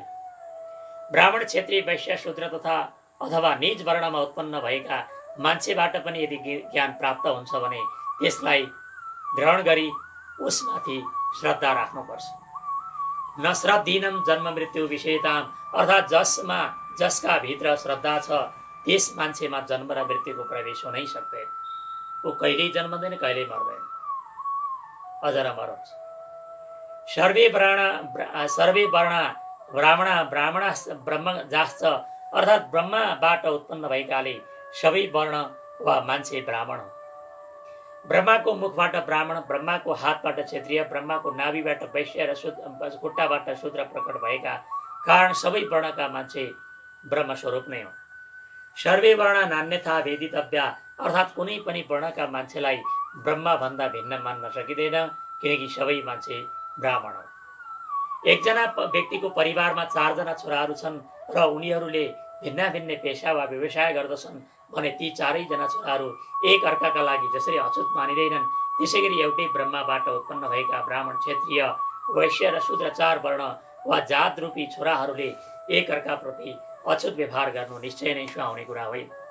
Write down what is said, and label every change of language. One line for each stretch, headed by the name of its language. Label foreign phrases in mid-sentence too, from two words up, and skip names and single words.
Nepali: ब्राह्मण, क्षत्रिय, वैश्य, शूद्र तथा अथवा निज वर्णमा उत्पन्न भएका मान्छेबाट पनि यदि ज्ञान प्राप्त हुन्छ भने त्यसलाई ग्रहण गरी उसमाथि श्रद्धा राख्नुपर्छ।
Sanskrit: न श्रद्धीनम जन्म मृत्यु विषयताम,
Nepali: अर्थात् जसका भित्र श्रद्धा छ त्यस मान्छेमा जन्म र मृत्युको प्रवेश हुनै सक्दैन। ऊ कहिल्यै जन्मदैन, कहिल्यै मर्दैन, अजर अमर हुन्छ।
Sanskrit: सर्वे वर्णा ब्राह्मण ब्रह्म जाश्च,
Nepali: अर्थात् ब्रह्मबाट उत्पन्न भएकाले सबै वर्ण वा मान्छे ब्राह्मण हो। ब्रह्माको मुखबाट ब्राह्मण, ब्रह्माको हातबाट क्षत्रिय, ब्रह्माको नाभिबाट वैश्य र खुट्टाबाट शूद्र प्रकट भएका कारण सबै वर्णका मान्छे ब्रह्मस्वरूप नै हो।
Sanskrit: सर्वे वर्ण नान्यथा वेदितव्या,
Nepali: अर्थात् कुनै पनि वर्णका मान्छेलाई ब्रह्मभन्दा भिन्न मान्न सकिँदैन, किनकि सबै मान्छे ब्राह्मण हो। एकजना व्यक्तिको परिवारमा 4 जना छोराहरू छन् र उनीहरूले भिन्न भिन्न पेशा वा व्यवसाय गर्दछन् भने ती 4 जना छोराहरू एक अर्काका लागि जसरी अछुत मानिँदैनन्, त्यसैगरी एउटै ब्रह्मबाट उत्पन्न भएका ब्राह्मण, क्षत्रिय, वैश्य र शूद्र 4 वर्ण वा जात रूपी छोराहरूले एक अर्काप्रति अछुत व्यवहार गर्नु निश्चय नै सुहाउने कुरा होइन।